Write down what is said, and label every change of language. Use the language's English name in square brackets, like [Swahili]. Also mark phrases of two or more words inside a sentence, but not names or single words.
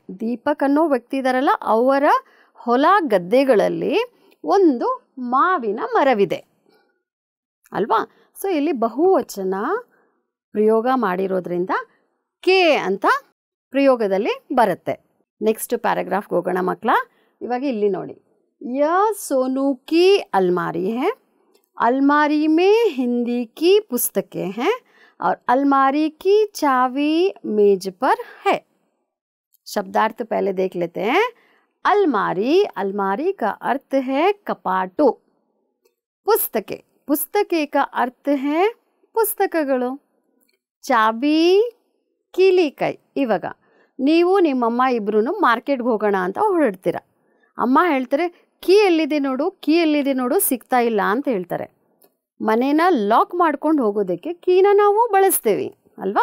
[Kannada] ದೀಪಕ್ ಅನ್ನೋ ವ್ಯಕ್ತಿ ಇದಾರಲ್ಲ, ಅವರ ಹೊಲ ಗದ್ದೆಗಳಲ್ಲಿ ಒಂದು ಮಾವಿನ ಮರವಿದೆ ಅಲ್ವಾ. ಸೊ ಇಲ್ಲಿ ಬಹುವಚನ ಪ್ರಯೋಗ ಮಾಡಿರೋದ್ರಿಂದ ಕೆ ಅಂತ ಪ್ರಯೋಗದಲ್ಲಿ ಬರುತ್ತೆ. ನೆಕ್ಸ್ಟ್ ಪ್ಯಾರಾಗ್ರಾಫ್ಗೆ ಹೋಗೋಣ ಮಕ್ಕಳ. ಇವಾಗ ಇಲ್ಲಿ ನೋಡಿ, [Hindi] यह सोनू की अलमारी है. अलमारी में हिंदी की पुस्तकें हैं और अलमारी की चाबी मेज पर है. शब्दार्थ पहले देख लेते हैं. अलमारी, अलमारी का अर्थ है कपाटु. पुस्तकें, पुस्तकें का अर्थ है पुस्तकಗಳು. [Kannada] ಚಾಬಿ, ಕೀಲಿ ಕೈ. ಇವಾಗ ನೀವು ನಿಮ್ಮಮ್ಮ ಇಬ್ಬರೂ ಮಾರ್ಕೆಟ್ಗೆ ಹೋಗೋಣ ಅಂತ ಹೊರಡ್ತೀರ. ಅಮ್ಮ ಹೇಳ್ತಾರೆ ಕೀ ಎಲ್ಲಿದೆ ನೋಡು, ಕೀ ಎಲ್ಲಿದೆ ನೋಡು, ಸಿಗ್ತಾ ಇಲ್ಲ ಅಂತ ಹೇಳ್ತಾರೆ. ಮನೇನ ಲಾಕ್ ಮಾಡ್ಕೊಂಡು ಹೋಗೋದಕ್ಕೆ ಕೀನ ನಾವು ಬಳಸ್ತೀವಿ ಅಲ್ವಾ.